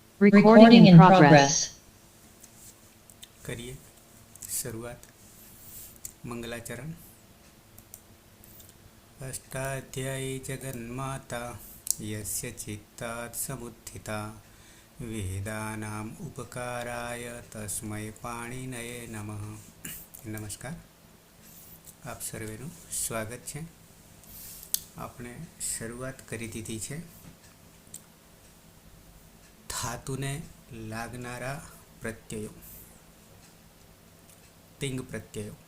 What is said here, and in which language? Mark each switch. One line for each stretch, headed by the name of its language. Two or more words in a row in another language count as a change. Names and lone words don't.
English: Recording in progress.
Hindi: करिए शुरुआत। मंगलाचरण।
Sanskrit: अष्टाध्यायी जगन्माता यस्य चित्तात् समुत्थिता वेदानाम् उपकाराय तस्मै पाणिनये नमः।
Hindi: नमस्कार,
Gujarati: आप સર્વેનું સ્વાગત છે। આપણે શરૂઆત કરી દીધી છે ધાતુને લાગનારા પ્રત્યયો, તિંગ પ્રત્યયો।